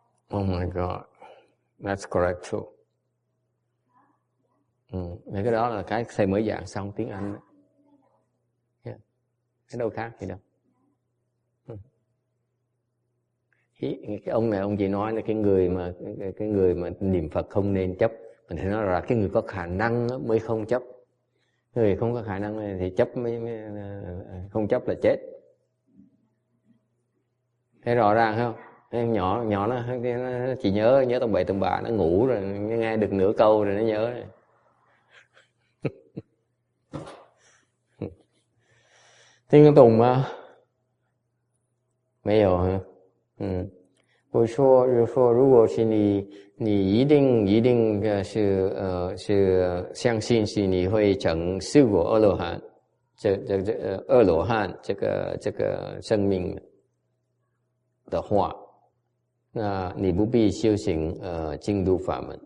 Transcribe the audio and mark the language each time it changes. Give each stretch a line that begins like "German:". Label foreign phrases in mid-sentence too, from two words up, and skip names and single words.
English: Oh my God, that's correct too.
Vietnamese: Mấy cái đó là cái thầy mới giảng xong tiếng Anh. Yeah. Cái đâu khác gì đâu. Cái ông này ông chỉ nói là cái người mà niệm Phật không nên chấp. Mình thấy nói là cái người có khả năng mới không chấp. Người không có khả năng này thì chấp mới không chấp là chết. Thấy rõ ràng không? Em nhỏ nó chỉ nhớ tầm bậy tầm bạ, nó ngủ rồi nghe được nửa câu rồi nó nhớ rồi.
Chinese: 听得懂吗？没有哈。我说如果是你一定是相信是你会成四果阿罗汉，阿罗汉这个生命的话，那你不必修行净土法门。